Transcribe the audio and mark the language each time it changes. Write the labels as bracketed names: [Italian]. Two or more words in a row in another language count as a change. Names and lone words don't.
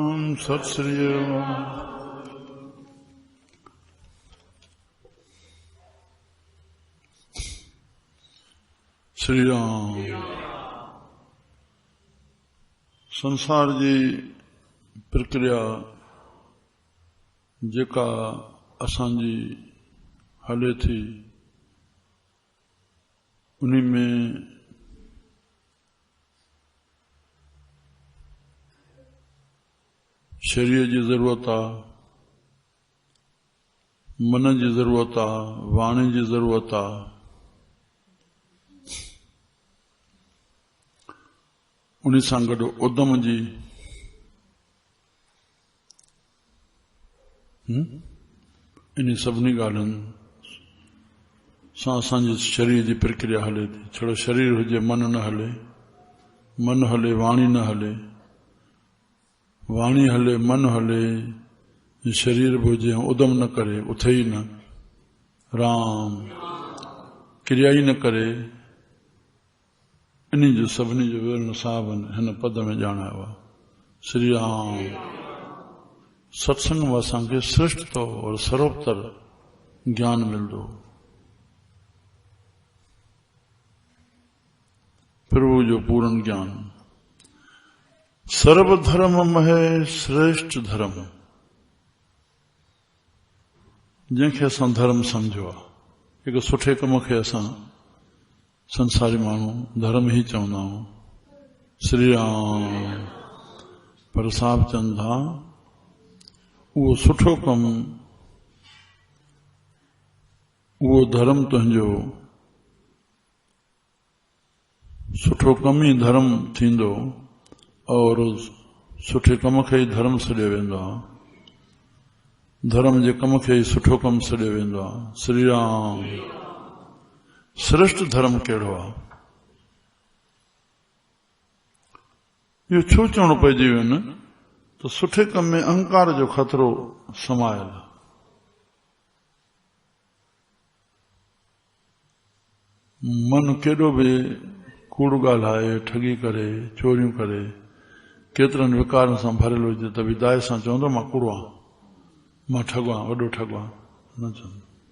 [Sindhi] सत श्री राम। श्री राम। संसार जी प्रक्रिया जेका असांजी हले थी उन्हीं में शरीर जी जरूरत आ, मन जी जरूरत आ, वाणी जी जरूरत आ। उन्हीं सां गॾु उद्यम जी इन सभिनी ॻाल्हियुनि सां असांजे शरीर जी प्रक्रिया हले थी। छड़ो शरीर हुजे मन न हले, मन हले वाणी न हले, वाणी हले मन हले, शरीर बि हुजे उद्यम न करे उथे ई न, राम क्रिया ई न करे, इन जो सभिनी जो विवरण साहब हिन पद में ॼाणायो आहे। श्री राम। सत्संग में असांखे श्रेष्ठ तो और सर्वोत्तर ज्ञान मिलंदो। प्रभु जो पूर्ण ज्ञान। [Punjabi] सर्वधर्म महे श्रेष्ठ धर्म, [Sindhi] जंहिंखे असां धर्म सम्झो आहे। हिकु सुठे कम खे असां संसारी माण्हू धर्म ही चवंदा आहियूं। श्री राम। पर साहब चवनि था उहो सुठो कमु, उहो धर्म तुंहिंजो, सुठो कम ही धर्म थींदो और सुठे कम खे ई धर्म सॾियो वेंदो आहे। धर्म जे कम खे ई सुठो कमु सॾियो वेंदो आहे। श्री राम। श्रेष्ठ धर्म कहिड़ो आहे? इहो छो चवणो पइजी वियो न त सुठे कम में अहंकार जो खतरो समायल आहे। मन केॾो बि कूड़ ॻाल्हाए, ठगी करे, चोरियूं करे, केतिरनि विकारनि सां भरियल हुजे त बि दाए सां चवंदो मां कूड़ो आहियां, मां ठॻो आहियां, वॾो ठॻो आहियां, न चवंदो।